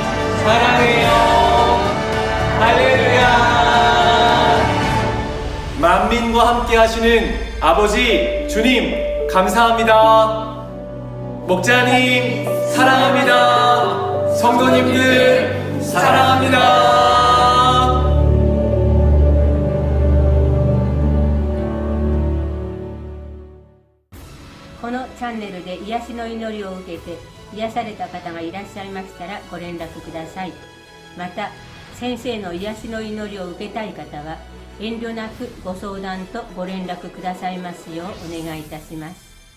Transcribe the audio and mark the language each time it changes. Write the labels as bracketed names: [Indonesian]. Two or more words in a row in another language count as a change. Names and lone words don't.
[Korean] 사랑해요. 할렐루야. 만민과 함께 하시는 아버지, 주님, 감사합니다. 목자님, 사랑합니다. 성도님들, 사랑합니다. [Japanese] このチャンネルで癒しの祈りを受けて癒された方がいらっしゃいましたらご連絡ください。また先生の癒しの祈りを受けたい方は遠慮なくご相談とご連絡くださいますようお願いいたします。